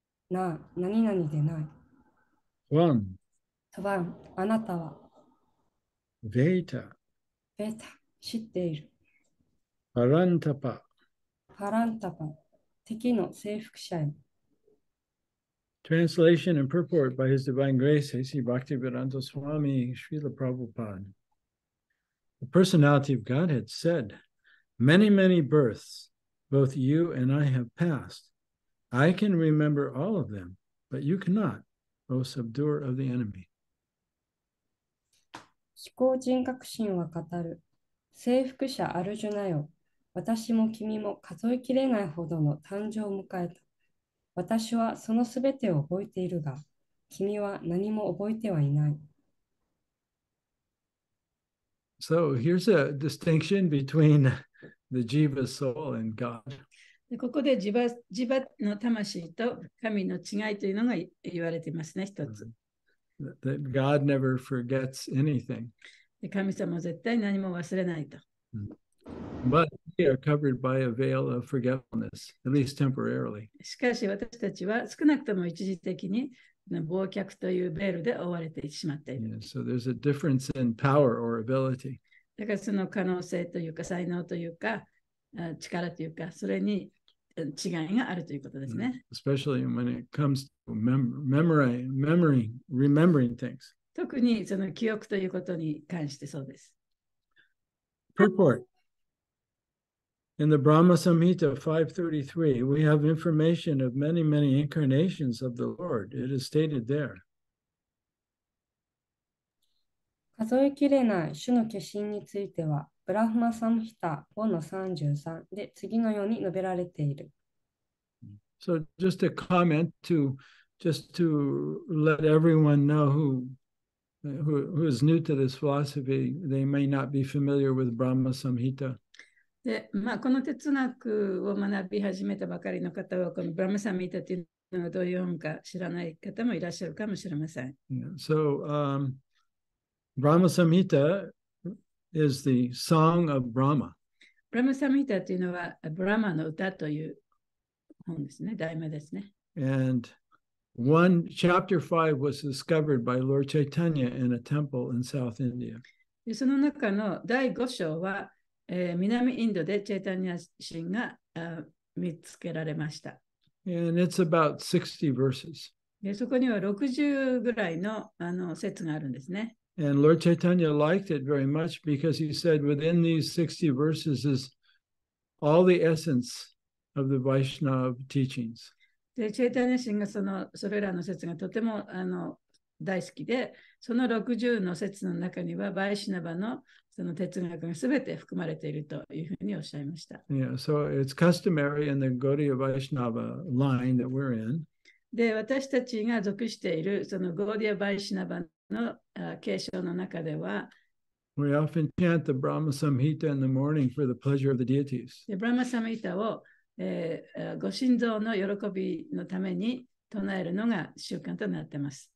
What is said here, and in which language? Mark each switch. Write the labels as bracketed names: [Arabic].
[Japanese] な、何々でない。 [Sanskrit] Tvam, [Japanese] トバン、あなたは。 [Sanskrit] Veta, [Japanese] ベータ、知っている。 [Sanskrit] Parantapa. [Japanese] パランタパ、敵の征服者へ。 [English] Translation and purport by His Divine Grace, A.C. Bhaktivedanta Swami Srila Prabhupada. The personality of Godhead said, many, many births, both you and I have passed. I can remember all of them, but you cannot, O subduer of the enemy. [Japanese] 思考人格心は語る。征服者アルジュナよ。私も君も数えきれないほどの誕生を迎えた。私はそのすべてを覚えているが、君は何も覚えてはいない。 [English] So here's a distinction between the jiva soul and God. [Japanese] でここで自我の魂と神の違いというのが言われていますね、一つ。 [English] That God never forgets anything. [Japanese] で神様は絶対何も忘れないと。 [English] But we are covered by a veil of forgetfulness, at least temporarily. [Japanese] しかし私たちは少なくとも一時的に忘却というベールで覆われてしまっている。 [English] Yeah, so there's a difference in power or ability. [Japanese] だからその可能性というか才能というか力というかそれに違いがあるということですね。 [English] Especially when it comes to remembering things. [Japanese] 特にその記憶ということに関してそうです。 [English] Purport. In the Brahma Samhita 533, we have information of many, many incarnations of the Lord. It is stated there. [Japanese] 数えきれない種の化身については、ブラフマサムヒタ5の33で次のように述べられている。 [English] So just a comment just to let everyone know who is new to this philosophy, they may not be familiar with Brahma Samhita. [Japanese] で、この哲学を学び始めたばかりの方は、このブラムサミータというのがどういう本か知らない方もいらっしゃるかもしれません。 [English] Yeah. So Brahma Samhita is the song of Brahma. [Japanese] ブラムサミータというのは、ブラマの歌という本ですね、題名ですね。 [English] And chapter 5 was discovered by Lord Chaitanya in a temple in South India. [Japanese] でその中の第5章は、南インドでチェイタニア神が見つけられました。 [English] And it's about 60 verses. [Japanese] でそこには60ぐらいの説があるんですね。 [English] And Lord Chaitanya liked it very much because he said within these 60 verses is all the essence of the Vaishnava teachings. [Japanese] でチェイタニア神がそれらの説がとても大好きで、その60の説の中にはバイシナバのその哲学がすべて含まれているというふうにおっしゃいました。 [English] Yeah, so it's customary in the Gaudiya Vaishnava line that we're in. [Japanese] で、私たちが属しているそのゴーディア・バイシナバの継承の中では、 [English] We often chant the Brahma Samhita in the morning for the pleasure of the deities. [Japanese] でブラマサミータを、ご神像の喜びのために唱えるのが習慣となっています。